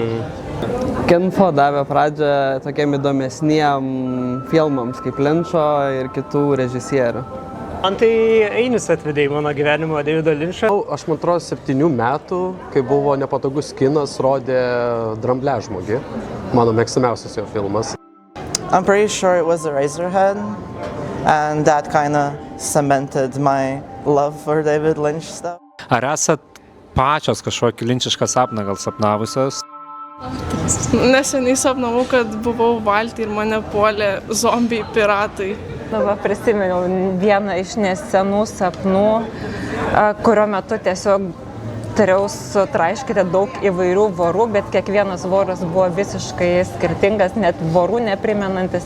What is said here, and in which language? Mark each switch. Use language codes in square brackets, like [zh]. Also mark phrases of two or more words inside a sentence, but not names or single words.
[lt] Kinfo davė pradžią tokiam įdomesniem filmams kaip Linčo ir kitų režisierių. Man tai Ainis atvedė į mano gyvenimą Davido Linčą. Aš man atrodo 7 metų, kai buvo Nepatogus kinas, rodė Drambliažmogį, mano mėgstamiausias jo filmas. [en] I'm pretty sure it was Eraserhead, and that kind of cemented my love for David Lynch stuff. [lt] Ar esat pačios kažkokį linčišką sapną gal sapnavusios? Neseniai sapnavau, kad buvau valty ir mane puolė zombiai piratai. Prisiminiau vieną iš nesenų sapnų, kurio metu tiesiog turėjau sutraiškyti daug įvairių vorų, bet kiekvienas voras buvo visiškai skirtingas, net vorų neprimenantis.